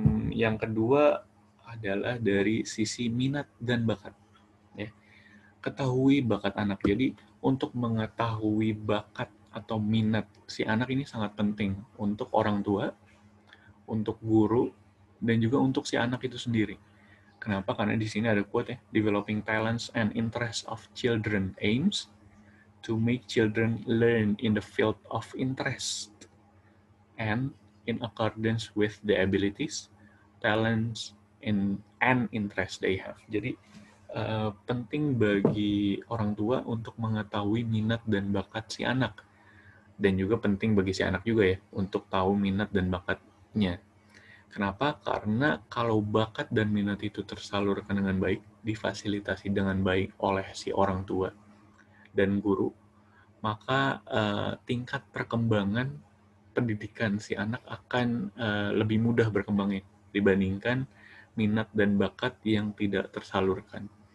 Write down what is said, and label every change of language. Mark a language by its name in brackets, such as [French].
[Indonesian] Yang kedua adalah dari sisi minat dan bakat. Ya. Ketahui bakat anak. Jadi untuk mengetahui bakat atau minat si anak ini sangat penting untuk orang tua, untuk guru, dan juga untuk si anak itu sendiri. Kenapa? Karena di sini ada quote ya, [English] developing talents and interests of children aims to make children learn in the field of interest and in accordance with the abilities, talents, and interest they have. [Indonesian] Jadi penting bagi orang tua untuk mengetahui minat dan bakat si anak, dan juga penting bagi si anak juga ya untuk tahu minat dan bakatnya. Kenapa? Karena kalau bakat dan minat itu tersalurkan dengan baik, difasilitasi dengan baik oleh si orang tua dan guru, maka tingkat perkembangan pendidikan si anak akan lebih mudah berkembangnya dibandingkan minat dan bakat yang tidak tersalurkan.